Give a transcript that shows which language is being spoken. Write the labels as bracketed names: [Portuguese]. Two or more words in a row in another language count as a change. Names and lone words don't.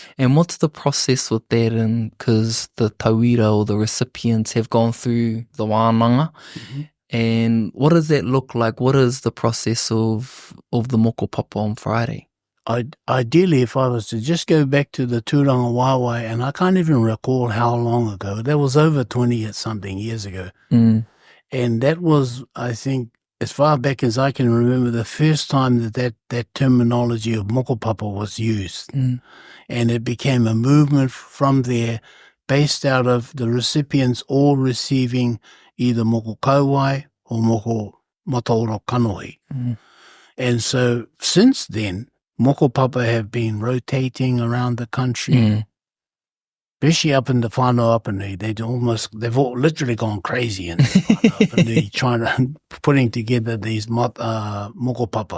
[English] And what's the process with that? And because the tauira or the recipients have gone through the wānanga, and what does that look like? What is the process of the Mokopapa on Friday? Ideally, if I was to just go back to the [Māori] tūranga wāwai, [English] and I can't even recall how long ago, that was over 20-something years ago. And that was, I think, as far back as I can remember, the first time that terminology of Mokopapa was used. And it became a movement from there, based out of the recipients all receiving either [Māori] moko kauai [English] or [Māori] moko mataora kanohi. [English] And so since then, Mokopapa have been rotating around the country, especially up in the whānau Apanui. They've all literally gone crazy in the whānau Apanui, putting together these Mokopapa.